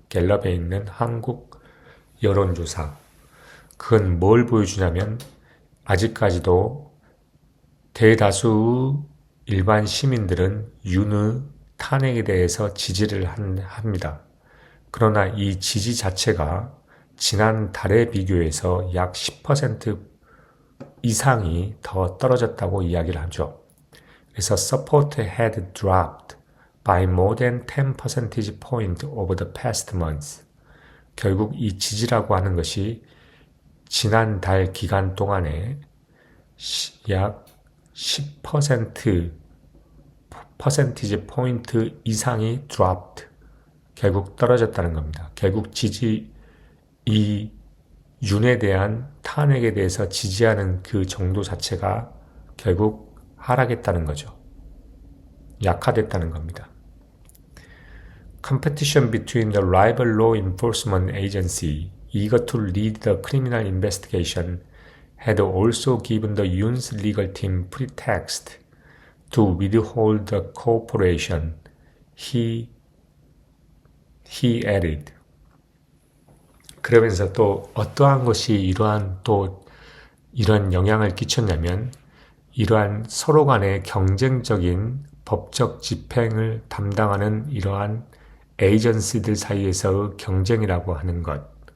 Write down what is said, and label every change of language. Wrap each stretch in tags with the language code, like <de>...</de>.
<ko>갤럽에 있는 한국 여론조사. 그건 뭘 보여주냐면 아직까지도 대다수 일반 시민들은 윤의 탄핵에 대해서 지지를 합니다. 그러나 이 지지 자체가 지난 달에 비교해서 약 10% 이상이 더 떨어졌다고 이야기를 하죠.</ko> <en>그래서 support had dropped by more than 10 percentage points over the past months.</en> <ko>결국 이 지지라고 하는 것이 지난 달 기간 동안에 약 10% 퍼센티지 포인트 이상이 dropped. 결국 떨어졌다는 겁니다. 결국 이 윤에 대한 탄핵에 대해서 지지하는 그 정도 자체가 결국 하락했다는 거죠. 약화됐다는 겁니다.</ko> <en>Competition between the rival law enforcement agency eager to lead the criminal investigation had also given the Yoon's legal team pretext to withhold the cooperation, he added.</en> <ko>그러면서 또 어떠한 것이 이러한 영향을 끼쳤냐면 이러한 서로 간의 경쟁적인 법적 집행을 담당하는 이러한 에이전시들 사이에서의 경쟁이라고 하는 것.</ko>